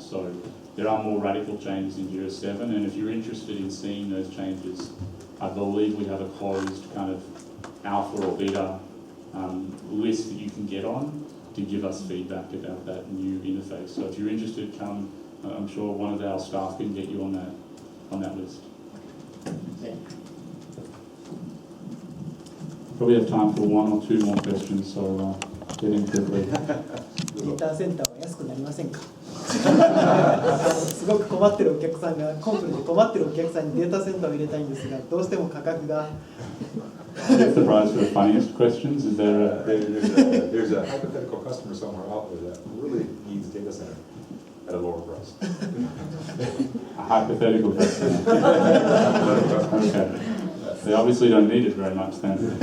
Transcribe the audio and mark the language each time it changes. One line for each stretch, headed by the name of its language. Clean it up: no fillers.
English: So there are more radical changes in Jira 7, and if you're interested in seeing those changes, I believe we have a closed kind of alpha or beta list that you can get on to give us feedback about that new interface. So if you're interested, come. I'm sure one of our staff can get you on that list. Probably have time for one or two more questions, so get in quickly.
Japanese: データセンターは安くなりませんかすごく困ってるお客さんが、コンプレで困ってるお客さんにデータセンターを入れたいんですが、どうしても価格が
English: Get the prize for the funniest questions. Is there There's a hypothetical customer somewhere out there that really needs data center at a lower price. a hypothetical question? Okay. They obviously don't need it very much then.